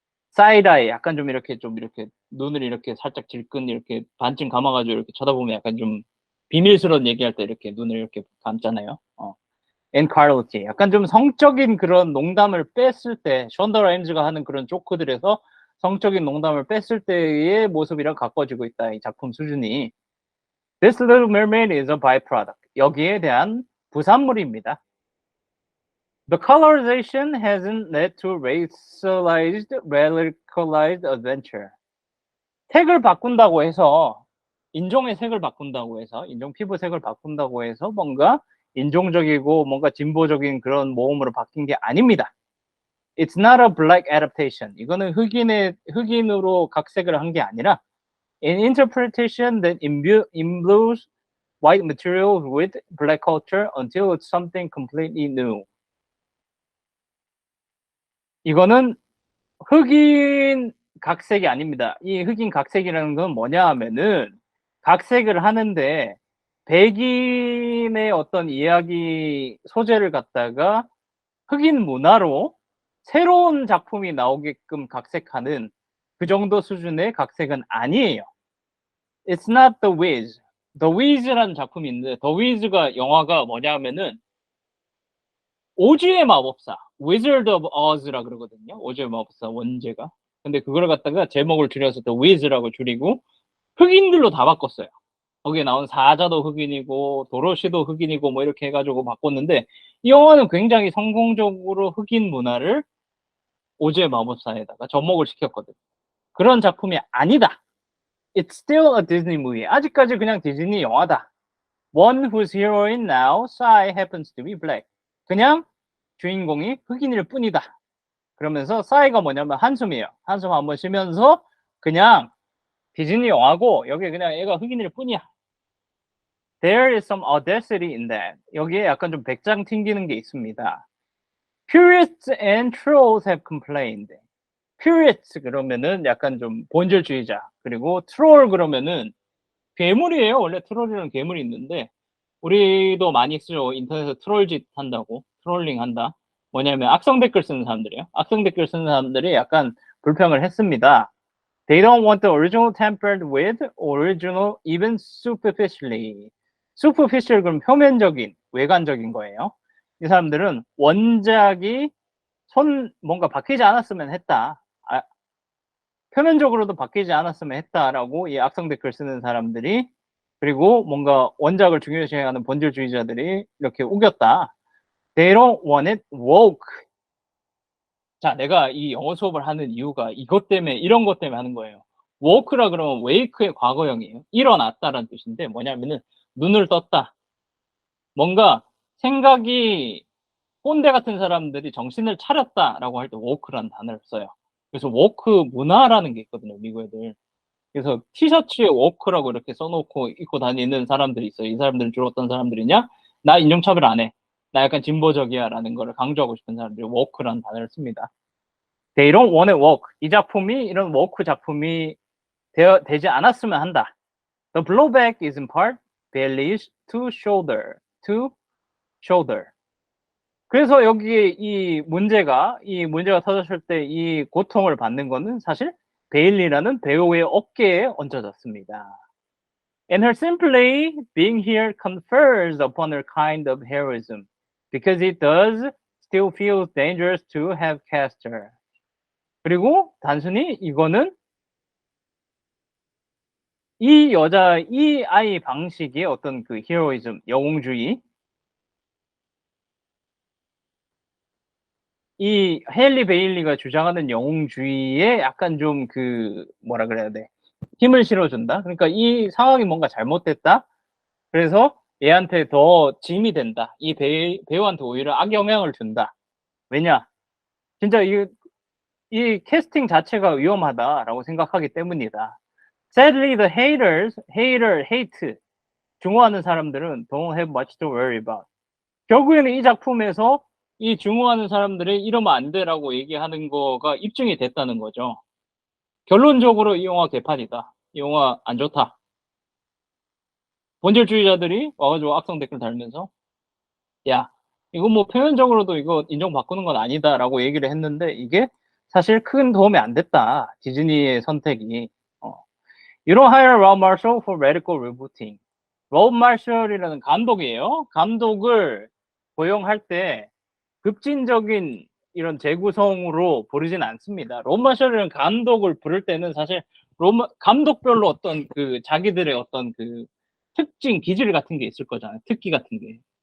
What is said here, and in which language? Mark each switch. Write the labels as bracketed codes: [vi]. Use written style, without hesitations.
[ko] 사이드아이 약간 좀 이렇게 눈을 이렇게 살짝 질끈 이렇게 반쯤 감아가지고 이렇게 쳐다보면 약간 좀 비밀스러운 얘기할 때 이렇게 눈을 이렇게 감잖아요. 엔카를티 약간 좀 성적인 그런 농담을 뺐을 때 션더 라임즈가 하는 그런 조크들에서 성적인 농담을 뺐을 때의 모습이랑 가까워지고 있다. 이 작품 수준이. [en] This Little Mermaid is a byproduct. [ko] 여기에 대한 부산물입니다. [en] The colorization hasn't led to racialized, radicalized adventure. [ko] 색을 바꾼다고 해서 인종의 색을 바꾼다고 해서 인종 피부색을 바꾼다고 해서 뭔가 인종적이고 뭔가 진보적인 그런 모험으로 바뀐 게 아닙니다. [en] It's not a black adaptation. [ko] 이거는 흑인으로 각색을 한 게 아니라 [en] an interpretation that imbues white material with black culture until it's something completely new. [ko] 이거는 흑인 각색이 아닙니다. 이 흑인 각색이라는 건 뭐냐 하면은 각색을 하는데 백인의 어떤 이야기 소재를 갖다가 흑인 문화로 새로운 작품이 나오게끔 각색하는 그 정도 수준의 각색은 아니에요. [en] It's not The Wiz. [ko] The Wiz라는 작품이 있는데 The Wiz가 영화가 뭐냐 하면은 오즈의 마법사 Wizard of Oz라 그러거든요. 오즈의 마법사 원제가. 근데 그걸 갖다가 제목을 줄여서 The Wiz라고 줄이고 흑인들로 다 바꿨어요. 거기에 나온 사자도 흑인이고 도로시도 흑인이고 뭐 이렇게 해가지고 바꿨는데 이 영화는 굉장히 성공적으로 흑인 문화를 오즈의 마법사에다가 접목을 시켰거든. 그런 작품이 아니다. [en] It's still a Disney movie. [ko] 아직까지 그냥 디즈니 영화다. [en] One whose heroine now, Sai, happens to be black. [ko] 그냥 주인공이 흑인일 뿐이다. 그러면서 싸이가 뭐냐면 한숨이에요. 한숨 한번 쉬면서 그냥 디즈니 영화고 여기 그냥 애가 흑인일 뿐이야. [en] There is some audacity in that. [ko] 여기에 약간 좀 백장 튕기는 게 있습니다. [en] Purists and trolls have complained. [ko] Purists 그러면은 약간 좀 본질주의자. 그리고 troll 그러면은 괴물이에요. 원래 트롤이라는 괴물이 있는데 우리도 많이 쓰죠. 인터넷에서 트롤짓 한다고. 트롤링 한다. 뭐냐면 악성 댓글 쓰는 사람들이에요. 악성 댓글 쓰는 사람들이 약간 불평을 했습니다. [en] They don't want the original tampered with, original even superficially. [ko] superficial 그럼 표면적인, 외관적인 거예요. 이 사람들은 원작이 뭔가 바뀌지 않았으면 했다. 표면적으로도 바뀌지 않았으면 했다라고 이 악성 댓글 쓰는 사람들이 그리고 뭔가 원작을 중요시하는 본질주의자들이 이렇게 우겼다. [en] They don't want it woke. [ko] 자, 내가 이 영어 수업을 하는 이유가 이것 때문에 이런 것 때문에 하는 거예요. woke라 그러면 wake의 과거형이에요. 일어났다라는 뜻인데 뭐냐면은 눈을 떴다. 뭔가 생각이 꼰대 같은 사람들이 정신을 차렸다라고 할 때 woke라는 단어를 써요. 그래서 woke 문화라는 게 있거든요, 미국 애들. 그래서 티셔츠에 워크라고 이렇게 써놓고 입고 다니는 사람들이 있어요. 이 사람들은 주로 어떤 사람들이냐? 나 인종차별 안 해. 나 약간 진보적이야 라는 거를 강조하고 싶은 사람들이 워크라는 단어를 씁니다. [en] They don't want it woke. [ko] 이 작품이 이런 워크 작품이 되지 않았으면 한다. [en] The blowback is in part values to shoulder. [ko] 그래서 여기에 이 문제가 터졌을 때 이 고통을 받는 거는 사실 베일리라는 배우의 어깨에 얹어졌습니다. [en] And her simply being here confers upon her kind of heroism, because it does still feel dangerous to have cast her. [ko] 그리고 단순히 이거는 이 아이 방식의 어떤 그 히어로이즘, 영웅주의, 이 헤일리 베일리가 주장하는 영웅주의에 약간 좀 그 뭐라 그래야 돼, 힘을 실어준다. 그러니까 이 상황이 뭔가 잘못됐다. 그래서 얘한테 더 짐이 된다. 이 배우한테 오히려 악영향을 준다. 왜냐? 진짜 이 캐스팅 자체가 위험하다라고 생각하기 때문이다. [en] Sadly, the hate, [ko] 증오하는 사람들은 [en] don't have much to worry about. [ko] 결국에는 이 작품에서 이 증오하는 사람들이 이러면 안 돼라고 얘기하는 거가 입증이 됐다는 거죠. 결론적으로 이 영화 개판이다. 이 영화 안 좋다. 본질주의자들이 와가지고 악성 댓글 달면서 야, 이거 뭐 표면적으로도 이거 인정바꾸는 건 아니다라고 얘기를 했는데 이게 사실 큰 도움이 안 됐다. 디즈니의 선택이. [en] You don't hire Rob Marshall for radical rebooting. [ko] 로브 마셜이라는 감독이에요. 감독을 고용할 때 급진적인 이런 재구성으로 부르진 않습니다. 로브 마셜이라는 감독을 부를 때는 사실 감독별로 어떤 그 자기들의 어떤 그 특징, 기질 같은 게 있을 거잖아요. 특기 같은 게.